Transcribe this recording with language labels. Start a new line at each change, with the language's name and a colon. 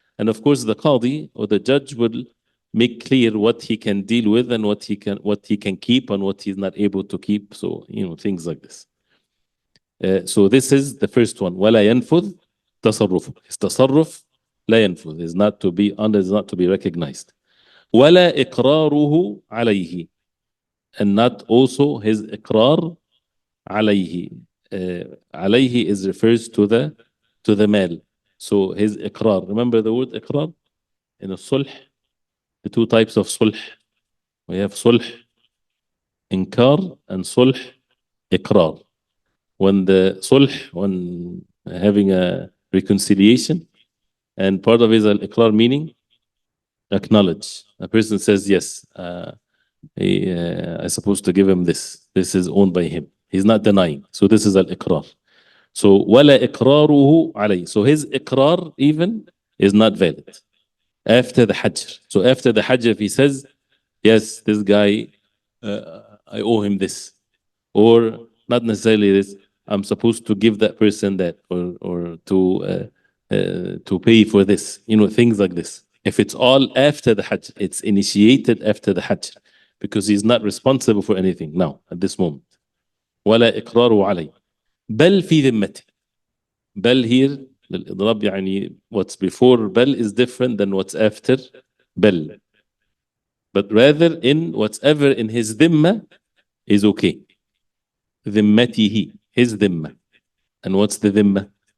English: And of course, the qadi or the judge will make clear what he can deal with and what he can keep and what he's not able to keep. So, things like this. So this is the first one.
Arabic: ولا ينفذ تصرفه.
English: His
Arabic: تصرف لا ينفذ,
English: is not to be under, is not to be recognized.
Arabic: ولا إقراره عليه,
English: and not also his
Arabic: إقرار عليه.
English: عليه is refers to the mal. So his إقرار. Remember the word إقرار in الصلح. The two types of صلح. We have صلح إنكار and صلح إقرار. When the صلح, when having a reconciliation, and part of it is al-iqrar, meaning acknowledge. A person says, yes, I'm supposed to give him this. This is owned by him. He's not denying. So this is al-iqrar.
Arabic: So ولا إقراره عليه.
English: So his iqrar even is not valid after the hajr. So after the hajr, if he says, yes, this guy, I owe him this, or not necessarily this, I'm supposed to give that person that, or to pay for this, things like this. If it's all after the hajj, it's initiated after the hajj, because he's not responsible for anything now at this moment.
Arabic: ولا إقراره عليه بل في ذمته.
English: بل here للإضراب, يعني what's before بل is different than what's after بل. But rather in whatever in his dhimma is okay. ذمته, his dhimma. And what's the dhimma?